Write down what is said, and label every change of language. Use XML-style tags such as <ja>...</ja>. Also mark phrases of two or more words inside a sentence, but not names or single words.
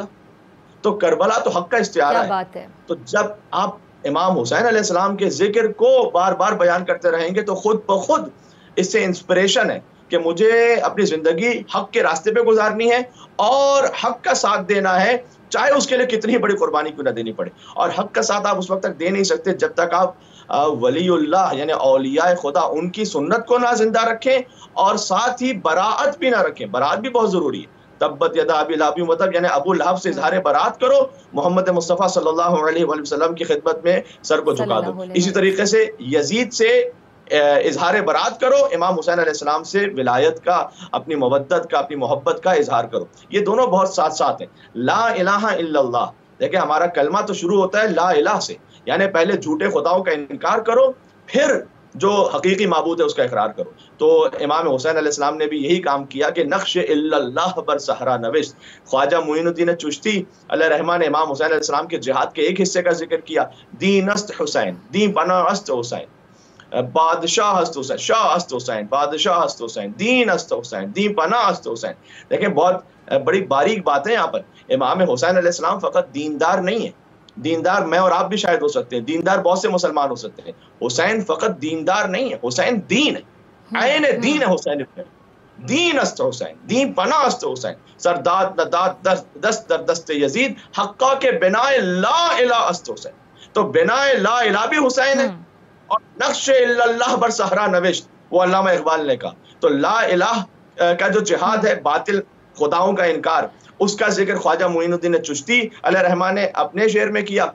<ur>تو کربلا تو حق کا استعارہ ہے۔ تو جب آپ امام حسین علیہ السلام کے ذکر کو بار بار بیان کرتے رہیں گے تو خود بخود اس سے انسپریشن ہے کہ مجھے اپنی زندگی حق کے راستے پہ گزارنی ہے اور حق کا ساتھ دینا ہے، چاہے اس کے لیے کتنی بڑی قربانی کیوں نہ دینی پڑے. اور حق کا ساتھ آپ اس وقت تک دے نہیں سکتے جب تک آپ ولی اللہ یعنی اولیاء خدا ان کی سنت کو نہ زندہ رکھیں اور ساتھ ہی برات بھی نہ رکھیں. برات بھی بہت ضروری ہے.</ur> <ar>تبت یدا ابی لہب وتب،</ar> <ur>یعنی ابو لہب سے اظہار برات کرو، محمد مصطفیٰ صلی اللہ علیہ وآلہ وسلم کی خدمت میں سر کو جھکا دو۔ اسی طریقے سے یزید سے اظہار برات کرو، امام حسین علیہ السلام سے ولایت کا، اپنی مودت کا، اپنی محبت کا اظہار کرو۔ یہ دونوں بہت ساتھ ساتھ ہیں۔</ur> <ar>لا الہ الا اللہ،</ar> <ur>دیکھیں ہمارا کلمہ تو شروع ہوتا ہے</ur> <ar>لا الہ</ar> <ur>سے، یعنی پہلے جھوٹے خداؤں کا انکار کرو، پھر جو حقیقی معبود ہے اس کا اقرار کرو۔ تو امام حسین علیہ السلام نے بھی یہی کام کیا کہ</ur> <fa>نقش الا اللہ بر صحرا نوشت۔</fa> <ur>خواجہ معین الدین چشتی علیہ رحمٰ نے امام حسین علیہ السلام کے جہاد کے ایک حصے کا ذکر کیا،</ur> <fa>دین است حسین، دین پناہ است حسین، بادشاہ است حسین، شاہ است حسین، بادشاہ است حسین، دین است حسین، دین پناہ است حسین۔</fa> <ur>دیکھیں بہت بڑی باریک بات ہے یہاں پر۔ امام حسین علیہ السلام فقط دیندار نہیں ہے، دیندار میں اور آپ بھی شاید ہو سکتے ہیں، دیندار بہت سے مسلمان ہو سکتے ہیں، حسین فقط دیندار نہیں ہے، حسین دین ہے، عین دین ہے حسین ابن علی،</ur> <fa>دین است حسین، دین پناہ است حسین، سرداد نداد دست در دست یزید، حقا کے بنائے لا الہ است حسین۔</fa> <ur>تو بنائے لا الہ بھی حسین ہے، اور</ur> <fa>نقش الا اللہ بر صحرا نوشت</fa> <ur>وہ علامہ اقبال نے کہا۔ تو</ur> <ar>لا الہ</ar> <ur>کا جو جہاد ہے، باطل خداؤں کا انکار، اس کا ذکر خواجہ معین الدین چشتی علیہ رحمٰ نے اپنے شعر میں کیا۔</ur>